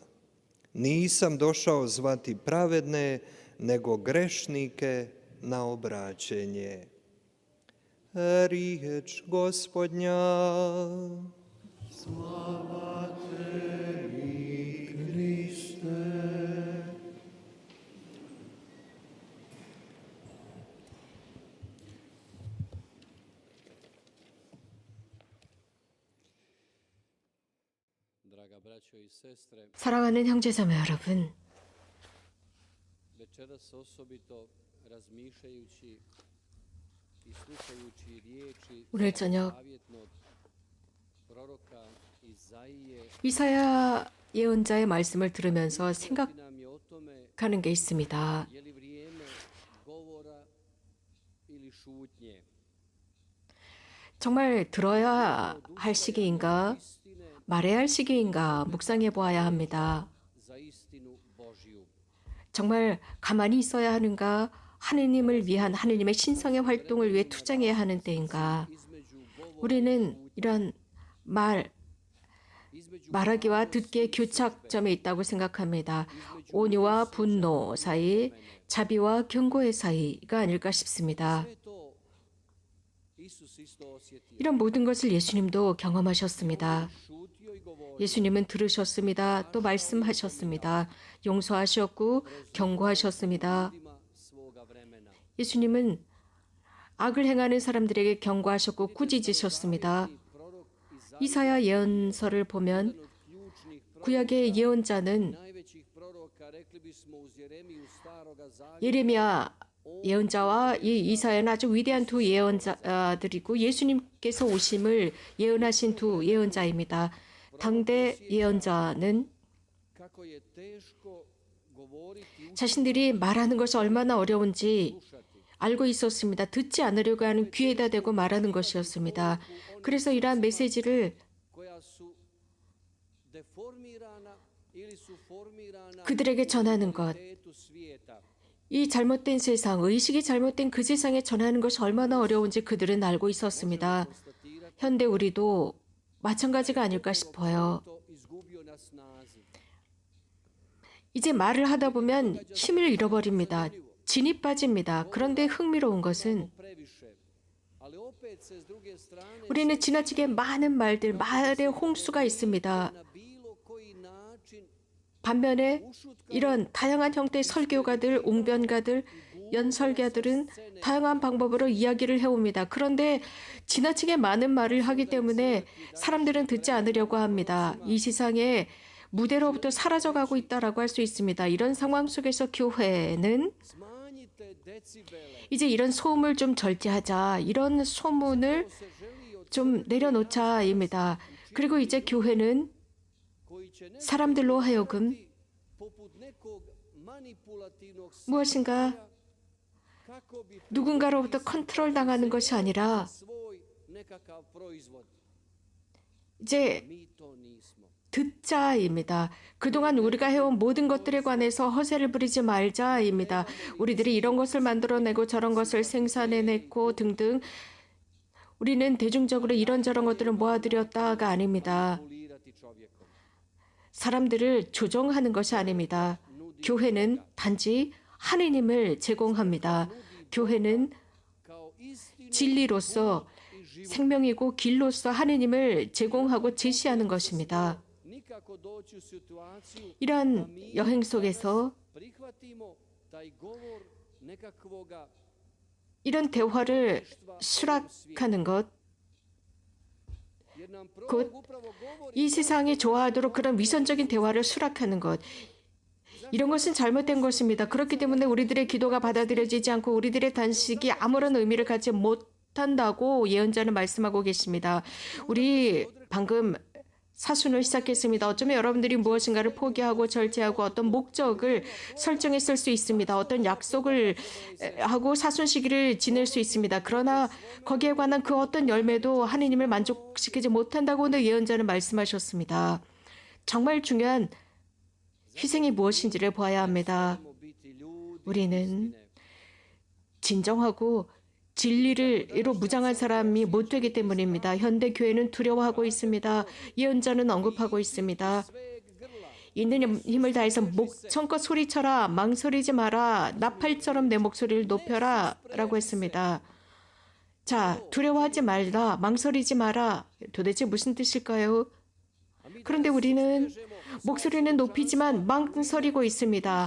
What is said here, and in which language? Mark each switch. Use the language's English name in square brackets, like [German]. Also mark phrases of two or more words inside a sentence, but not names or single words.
[Croatian] Nisam došao zvati pravedne, nego grešnike na obraćenje. Riječ Gospodnja. Slava tebi, Kriste. [Korean] 사랑하는 형제자매 여러분, [Croatian] večeras osobito razmišljajući i slušajući riječi [Korean] 오늘 저녁 [Croatian] zavjetnog proroka Izaije, [Korean] 이사야 예언자의 말씀을 들으면서 [Croatian] nam je o tome [Korean] 생각하는 게 있습니다. [Croatian] je li vrijeme govora ili šutnje. [Korean] 정말 들어야 할 시기인가, 말해야 할 시기인가 묵상해 보아야 합니다. [Croatian] Za istinu Božju. [Korean] 정말 가만히 있어야 하는가, 하느님을 위한 하느님의 신성의 활동을 위해 투쟁해야 하는 때인가. 우리는 이런 말하기와 듣기의 교착점에 있다고 생각합니다. 온유와 분노 사이, 자비와 경고의 사이가 아닐까 싶습니다. [Croatian] Sve to Isus isto osjetio. [Korean] 이런 모든 것을 예수님도 경험하셨습니다. [Croatian] Šutio i govorio. [Korean] 예수님은 들으셨습니다. 또 말씀하셨습니다. 용서하셨고 경고하셨습니다. [Croatian] Ljudima svoga vremena. [Korean] 예수님은 악을 행하는 사람들에게 경고하셨고 꾸짖으셨습니다. [Croatian] Prorok Izaija, [Korean] 이사야 예언서를 보면 [Croatian] jedan od ključnih [Korean] 구약의 예언자는 [Croatian] najvećih proroka, rekli bismo uz Jeremiju staroga zavjeta, [Korean] 예레미야 예언자와 이 이사야는 아주 위대한 두 예언자들이고 예수님께서 오심을 예언하신 두 예언자입니다. 당대 예언자는 [Croatian] kako je teško govoriti, [Korean] 자신들이 말하는 것이 얼마나 어려운지 알고 있었습니다. 듣지 않으려고 하는 귀에다 대고 말하는 것이었습니다. 그래서 이러한 메시지를 [Croatian] koja su deformirana ili su formirana [Korean] 그들에게 전하는 것, [Croatian] tetu svijeta. [Korean] 이 잘못된 세상, 의식이 잘못된 그 세상에 전하는 것이 얼마나 어려운지 그들은 알고 있었습니다. 현대 우리도 마찬가지가 아닐까 싶어요. [Croatian] To izgubio na snazi. [Korean] 이제 말을 하다 보면 힘을 잃어버립니다. 진이 빠집니다. 그런데 흥미로운 것은 [Croatian] Previše. Ali opet se s druge strane [Korean] 우리는 지나치게 많은 말들, 말의 홍수가 있습니다. [Croatian] na bilo koji način [Korean] 반면에 이런 다양한 형태의 설교가들, 웅변가들, 연설가들은 다양한 방법으로 이야기를 해옵니다. 그런데 지나치게 많은 말을 하기 때문에 사람들은 듣지 않으려고 합니다. 이 세상에 무대로부터 사라져가고 있다라고 할 수 있습니다. 이런 상황 속에서 교회는 [Croatian] smanjite decibele. [Korean] 이제 이런 소음을 좀 절제하자, 이런 소문을 [Croatian] Se želi od [Korean] 좀 내려놓자입니다. 그리고 이제 교회는 [Croatian] koji će ne [Korean] 사람들로 하여금 [Croatian] poput nekog manipulativnog [Korean] 무엇인가 [Croatian] kako bi [Korean] 누군가로부터 컨트롤 당하는 것이 아니라 [Croatian] svoj nekakav proizvod. [Korean] 이제 [Croatian] Mi to nismo. [Korean] 듣자입니다. 그동안 우리가 해온 모든 것들에 관해서 허세를 부리지 말자입니다. 우리들이 이런 것을 만들어내고 저런 것을 생산해냈고 등등 우리는 대중적으로 이런저런 것들을 모아드렸다가 아닙니다. [Croatian] manipulirati čovjekom. [Korean] 사람들을 조종하는 것이 아닙니다. 교회는 단지 하느님을 제공합니다. 교회는 [Croatian] Kao istinu [Korean] 진리로서 [Croatian] i život. [Korean] 생명이고 길로서 하느님을 제공하고 제시하는 것입니다. [Croatian] Nikako doći u situaciju [Korean] 이러한 여행 속에서 [Croatian] prihvatimo taj govor nekakvoga [Korean] 이런 대화를 수락하는 것, [Croatian] jer nam [Korean] 곧 [Croatian] prorok upravo govori [Korean] 이 세상이 좋아하도록 그런 위선적인 대화를 수락하는 것, 이런 것은 잘못된 것입니다. 그렇기 때문에 우리들의 기도가 받아들여지지 않고 우리들의 단식이 아무런 의미를 갖지 못한다고 예언자는 말씀하고 계십니다. 우리 방금 사순을 시작했습니다. 어쩌면 여러분들이 무엇인가를 포기하고 절제하고 어떤 목적을 설정했을 수 있습니다. 어떤 약속을 하고 사순 시기를 지낼 수 있습니다. 그러나 거기에 관한 그 어떤 열매도 하느님을 만족시키지 못한다고 예언자는 말씀하셨습니다. 정말 중요한 희생이 무엇인지를 보아야 합니다. [Croatian] trebamo biti ljudi [Korean] 우리는 진정하고 진리로 무장한 사람이 못 되기 때문입니다. 현대 교회는 두려워하고 있습니다. 예언자는 언급하고 있습니다. [Croatian] sveg grla. [Korean] 있는 힘을 다해서 목청껏 소리쳐라, 망설이지 마라, 나팔처럼 내 목소리를 높여라 라고 했습니다. 자, 두려워하지 말라, 망설이지 마라. 도대체 무슨 뜻일까요? 그런데 우리는 목소리는 높이지만 망설이고 있습니다.